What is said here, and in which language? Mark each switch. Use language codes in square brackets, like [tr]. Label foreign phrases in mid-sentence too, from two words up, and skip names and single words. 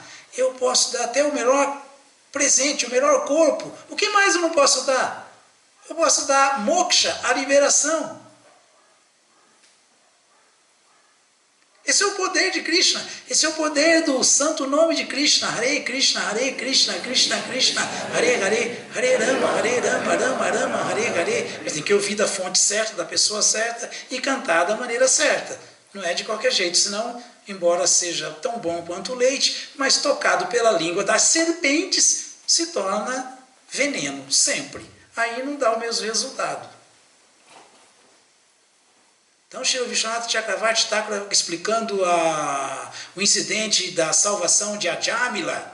[pt] Eu posso dar até o melhor presente, o melhor corpo. O que mais eu não posso dar? Eu posso dar moksha, a liberação. Esse é o poder de Krishna. Esse é o poder do santo nome de Krishna. [sa] Hare Krishna, Hare Krishna, Krishna Krishna, Hare Hare, Hare Rama, Rama Rama, Hare Hare. [pt] Mas tem que ouvir da fonte certa, da pessoa certa e cantar da maneira certa. Não é de qualquer jeito, senão, embora seja tão bom quanto o leite, mas tocado pela língua das serpentes, se torna veneno, sempre. Aí não dá o mesmo resultado. Então, Shri Vishwanath Chakravarti está explicando o incidente da salvação de Ajamila.